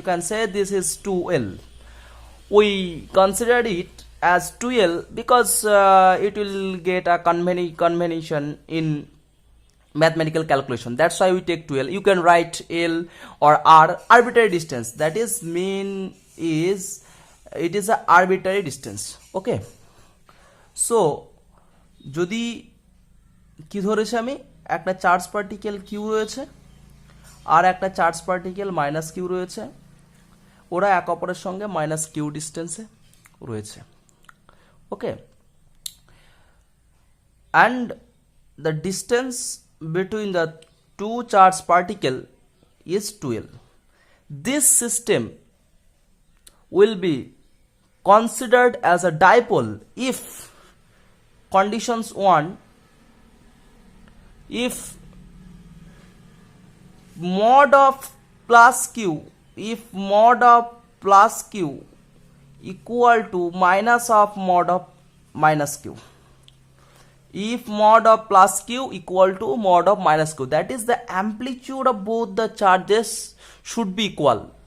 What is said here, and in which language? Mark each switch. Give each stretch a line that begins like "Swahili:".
English: You can say this is 2l. We considered it as 2l because it will get a convention in mathematical calculation. That's why we take 2l. You can write l or r, arbitrary distance. That is mean is it is a arbitrary distance. Okay.
Bangla: So যদি কি ধরেছি আমি, একটা charge particle Q রয়েছে আর একটা charge particle minus Q রয়েছে, ওরা এক অপরের সঙ্গে মাইনাস কিউ ডিস্টেন্সে রয়েছে।
English: Okay, and the distance between the two charge particle is 2l. This system will be considered as a dipole if conditions 1, if mod of plus q, if mod of plus q equal to minus of mod of minus q, if mod of plus q equal to mod of minus q, that is the amplitude of both the charges should be equal.